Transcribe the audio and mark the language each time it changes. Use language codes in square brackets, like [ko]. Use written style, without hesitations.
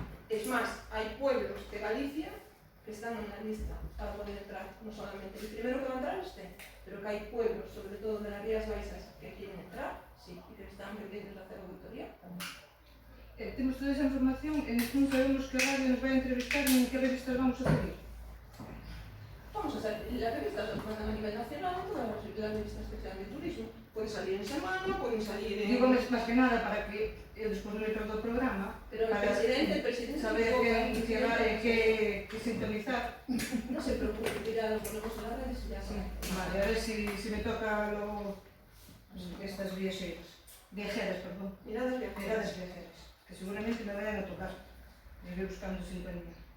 [es] Es más, hay pueblos de Galicia que están en la lista para poder entrar, no solamente el primero que va a entrar pero que hay pueblos, sobre todo de las Rías Baixas, que quieren entrar, sí, y que están pendientes de hacer auditoría. [gl] Temos toda esa información e non sabemos que radio nos vai a entrevistar ni en que revistas [es] vamos a seguir. Vamos a hacer las revistas a nivel nacional, todas las revistas que sean de turismo. Pueden salir en semana, pueden salir en... [gl] Digo máis que nada para que despois no metro do programa [es] Pero el presidente [gl] saber que sintonizar. [es] No se preocupe, que ya lo ponemos en las redes y ya Sí. está. Vale, a ver si me toca luego estas viajeras, perdón. Miradas viajeras. Viajeras, que seguramente me vayan a tocar. Me voy buscando sintonía.